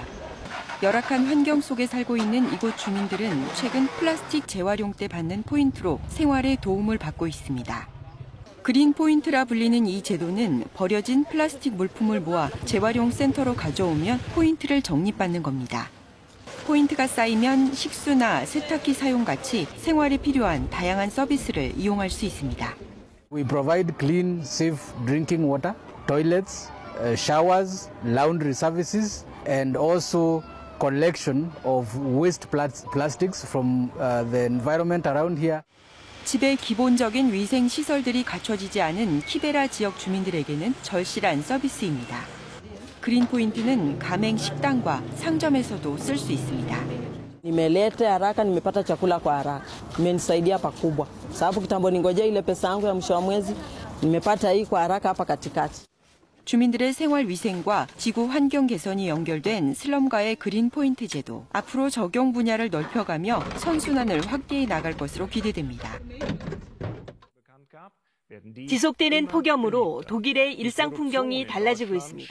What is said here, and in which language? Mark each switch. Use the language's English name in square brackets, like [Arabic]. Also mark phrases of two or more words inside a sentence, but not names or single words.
[Korean] 열악한 환경 속에 살고 있는 이곳 주민들은 최근 플라스틱 재활용 때 받는 포인트로 생활에 도움을 받고 있습니다. 그린 포인트라 불리는 이 제도는 버려진 플라스틱 물품을 모아 재활용 센터로 가져오면 포인트를 적립받는 겁니다. 포인트가 쌓이면 식수나 세탁기 사용 같이 생활에 필요한 다양한 서비스를 이용할 수 있습니다. [English] We provide clean, safe drinking water, toilets, showers, laundry services, and also collection of waste plastics from the environment around here. [Korean] 집에 기본적인 위생 시설들이 갖춰지지 않은 키베라 지역 주민들에게는 절실한 서비스입니다. 그린 포인트는 가맹 식당과 상점에서도 쓸 수 있습니다. [Swahili] Nimeleta haraka, nimepata chakula kwa haraka. Imenisaidia pakubwa. Sababu kitambo ningoja ile pesa yangu ya mwisho wa mwezi, nimepata hii kwa haraka hapa katikati. [Korean] 주민들의 생활 위생과 지구 환경 개선이 연결된 슬럼가의 그린 포인트 제도. 앞으로 적용 분야를 넓혀가며 선순환을 확대해 나갈 것으로 기대됩니다. 지속되는 폭염으로 독일의 일상 풍경이 달라지고 있습니다.